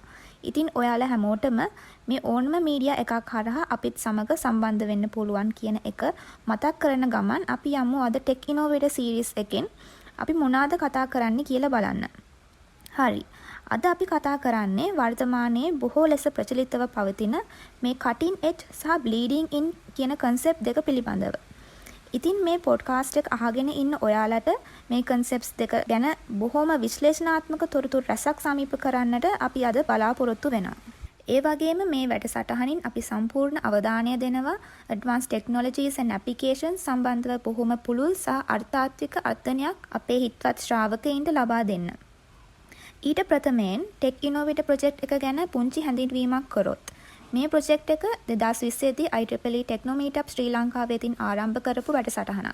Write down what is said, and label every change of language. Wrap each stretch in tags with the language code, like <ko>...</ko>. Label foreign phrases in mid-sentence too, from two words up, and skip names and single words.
<si>ඉතින් ඔයාලා හැමෝටම මේ ඕනම මීඩියා එකක් හරහා අපිත් සමග සම්බන්ධ වෙන්න පුළුවන් කියන එක මතක් කරන ගමන් අපි යමු අද ටෙක් ඉනෝවේටර් සීරීස් එකෙන් අපි මොනවාද කතා කරන්න කියලා බලන්න. හරි. අද අපි කතා කරන්නේ වර්තමානයේ බොහෝ ලෙස ප්‍රචලිතව පවතින මේ</si> <en>cutting edge</en> <si>සහ</si> <en>bleeding in</en> <si>කියන concept දෙක පිළිබඳව. ඉතින් මේ podcast එක අහගෙන ඉන්න ඔයාලට මේ concepts දෙක ගැන බොහොම විශ්ලේෂණාත්මක තොරතුරු රැසක් සමීප කරන්නට අපි අද බලාපොරොත්තු වෙනවා. ඒ වගේම මේ වැඩසටහනින් අපි සම්පූර්ණ අවධානය දෙනවා</si> <en>advanced technologies and applications</en> <si>සම්බන්ධව බොහොම පුළුල් සහ අර්ථාත්මක අර්ථනයක් අපේ හිතවත් ශ්‍රාවකයින්ට ලබා දෙන්න. ඊට ප්‍රථමයෙන් ටෙක් ඉනෝවේටර් ප්‍රොජෙක්ට් එක ගැන පුංචි හැඳින්වීමක් කරොත් මේ ප්‍රොජෙක්ට් එක 2020 දී IEEE ටෙක්නෝමීටප් ශ්‍රී ලංකාව වෙතින් ආරම්භ කරපු වැඩසටහනක්.</si>